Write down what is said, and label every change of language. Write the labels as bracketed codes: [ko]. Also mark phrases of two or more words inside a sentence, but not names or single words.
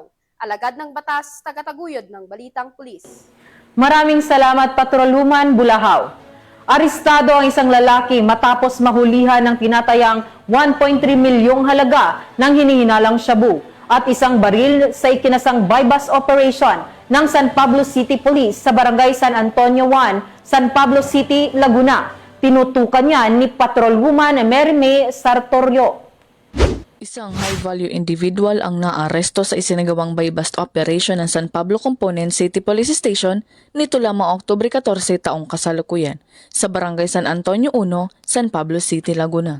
[tl] Alagad ng batas, tagataguyod ng Balitang Pulis. Maraming salamat, Patrolwoman Bulahaw. Arestado ang isang lalaki matapos mahulihan ng tinatayang 1.3 milyong halaga ng hinihinalang shabu at isang baril sa ikinasang [en] bypass operation [tl] ng San Pablo City Police sa Barangay San Antonio 1, San Pablo City, Laguna. Tinutukan niya ni Patrolwoman Merime Sartorio. Isang [en] high-value individual [tl] ang naaresto sa isinagawang [en] buy-bust operation [tl] ng San Pablo Component City Police Station nito lamang Oktubre 14 taong kasalukuyan sa Barangay San Antonio 1, San Pablo City, Laguna.